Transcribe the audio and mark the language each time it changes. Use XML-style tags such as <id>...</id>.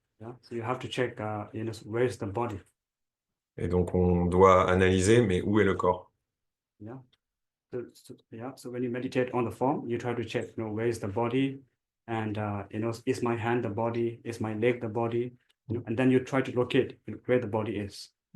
<en>Yeah. So you have to check, where is the body?</en> <fr>Et donc on doit analyser, mais où est le corps?</fr> <en>Yeah. So when you meditate on the form, you try to check, where is the body, and is my hand the body, is my leg the body, and then you try to locate where the body is.</en>